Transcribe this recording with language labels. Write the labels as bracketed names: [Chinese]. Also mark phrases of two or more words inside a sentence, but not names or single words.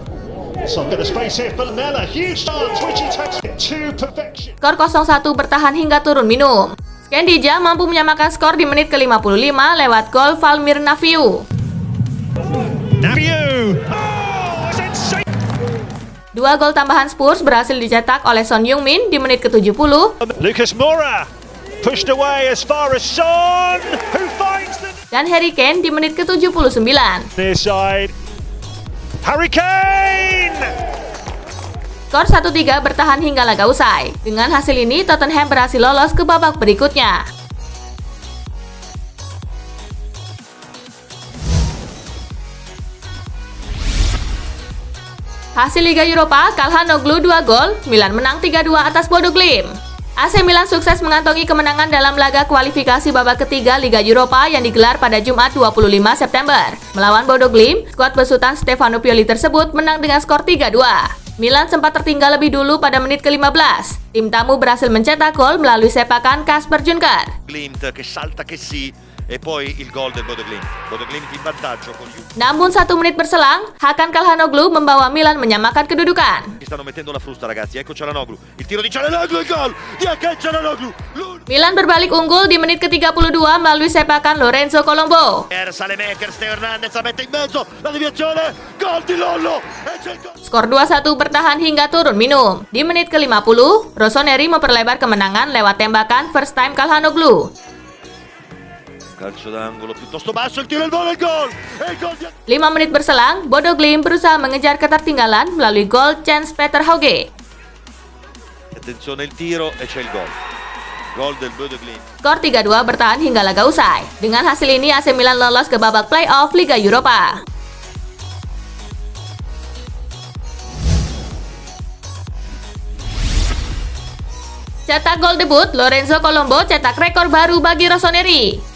[Indonesian] Skor 0-1 bertahan hingga turun minum. Scandija mampu menyamakan skor di menit ke-55 lewat gol Valmir Naviu. Dua gol tambahan Spurs berhasil dicetak oleh Son Heung-min di menit ke-70. [English] Lucas Moura pushed away as far as Son, who finds the... [Indonesian] Dan Harry Kane di menit ke-79. [English] Near side, Harry Kane! [Indonesian] Skor 1-3 bertahan hingga laga usai. Dengan hasil ini, Tottenham berhasil lolos ke babak berikutnya. Hasil Liga Eropa, Calhanoglu 2 gol, Milan menang 3-2 atas Bodo Glimt. AC Milan sukses mengantongi kemenangan dalam laga kualifikasi babak ketiga Liga Eropa yang digelar pada Jumat 25 September. Melawan Bodo Glimt, skuad besutan Stefano Pioli tersebut menang dengan skor 3-2. Milan sempat tertinggal lebih dulu pada menit ke-15. Tim tamu berhasil mencetak gol melalui sepakan Kasper Junker. [Italian] Glimt che salta che sì e poi il gol del Bodo Glimt. Bodo Glimt in vantaggio con [Indonesian] Namun 1 menit berselang, Hakan Calhanoglu membawa Milan menyamakan kedudukan. [Italian] Stanno mettendo la frusta ragazzi, ecco Calhanoglu. Il tiro di Calhanoglu, il gol di Hakan Calhanoglu. [Indonesian] Milan berbalik unggul di menit ke-32 melalui sepakan Lorenzo Colombo. [Italian] Saelemaekers, Theo Hernandez la mette in mezzo, la deviazione, gol di Lollo. [Indonesian] Skor 2-1 bertahan hingga turun minum. Di menit ke-50, Rossoneri memperlebar kemenangan lewat tembakan [English] first time [Indonesian] Calhanoglu. [Italian] Calcio d'angolo piuttosto basso, il tiro, il volo, il gol! E il gol di... [Indonesian] 5 menit berselang, Bodo Glimt berusaha mengejar ketertinggalan melalui gol Jens Peter Hauge. [Italian] Attenzione il tiro e c'è il gol. Gol del Bodo Glimt. [Indonesian] Skor 3-2 bertahan hingga laga usai. Dengan hasil ini AC Milan lolos ke babak playoff Liga Eropa. Cetak gol debut, Lorenzo Colombo cetak rekor baru bagi Rossoneri.